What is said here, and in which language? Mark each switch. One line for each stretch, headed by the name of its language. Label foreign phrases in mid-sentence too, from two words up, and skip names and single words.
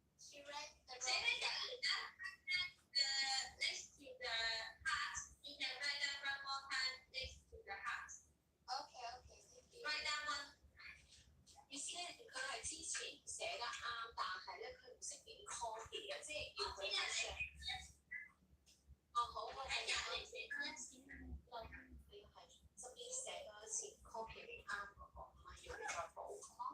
Cantonese: 寫喺隔離啦。
English: The next to the heart, you can write down one more time next to the heart. Write down one.
Cantonese: 意思咧，佢係之前寫得啱，但係咧佢唔識點 copy 嘅，即係要佢寫。哦，好，我喺隔離寫多一次。你係側邊寫多一次 copy 唔啱嗰個，唔係要你再補咁咯。